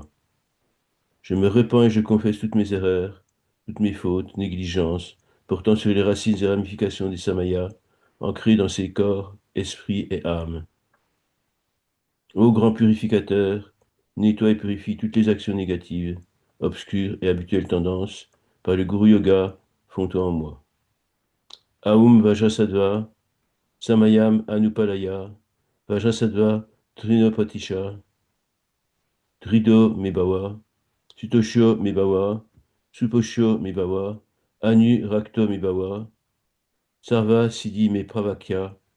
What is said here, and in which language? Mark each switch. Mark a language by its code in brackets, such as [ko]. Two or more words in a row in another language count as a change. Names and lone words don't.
[fr] Je me repens et je confesse toutes mes erreurs, toutes mes fautes, négligences, portant sur les racines et ramifications des Samayas, ancrées dans ces corps, esprit et âme. Ô grand purificateur, nettoie et purifie toutes les actions négatives, obscures et habituelles tendances, par le Guru Yoga, fond-toi en moi. [sa] ॐ वज्रसत्त्व, समयम् अनुपालय, वज्रसत्त्व त्वेनोपतिष्ठ, दृढो मे भव, सुतोष्यो मे भव, सुपोष्यो मे भव, अनुरक्तो मे भव, सर्व सिद्धिं मे प्रयच्छ,